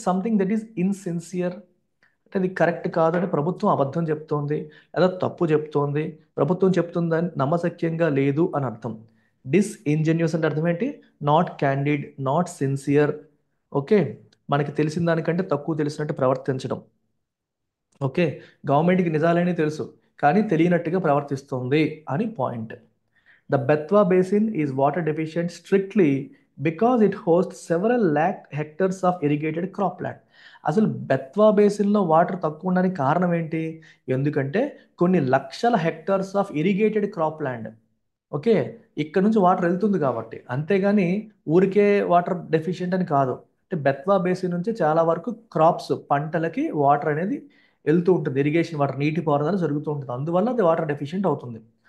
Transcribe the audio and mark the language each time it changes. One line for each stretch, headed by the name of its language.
English: something that is insincere,
Telugu: అంటే అది correct కాదని ప్రభుత్వం అబద్ధం చెప్తోంది లేదా తప్పు చెప్తోంది, ప్రభుత్వం చెప్తుందని నమ్మశక్యంగా లేదు అని అర్థం. డిస్ఇంజెన్యూస్ అంటే అర్థం ఏంటి?
English: Not candid, not sincere.
Telugu: Okay, మనకి తెలిసిన దానికంటే తక్కువ తెలిసినట్టు ప్రవర్తించడం. ఓకే, గవర్నమెంట్కి నిజాలని తెలుసు కానీ తెలియనట్టుగా ప్రవర్తిస్తుంది అని point.
English: The Betwa Basin is water deficient strictly because it hosts several lakh hectares of irrigated cropland.
Telugu: అసలు బెత్వా బేసిన్లో వాటర్ తక్కువ ఉండడానికి కారణం ఏంటి? ఎందుకంటే కొన్ని లక్షల hectares of irrigated crop land. Okay, ఇక్కడ నుంచి వాటర్ వెళ్తుంది కాబట్టి, అంతేగాని ఊరికే వాటర్ డెఫిషియెంట్ అని కాదు. అంటే బెత్వా బేసిన్ నుంచి చాలా వరకు క్రాప్స్, పంటలకి వాటర్ అనేది వెళ్తూ ఉంటుంది, ఇరిగేషన్ వాటర్, నీటి పారుదల జరుగుతూ ఉంటుంది, అందువల్ల అది వాటర్ డెఫిషియెంట్ అవుతుంది.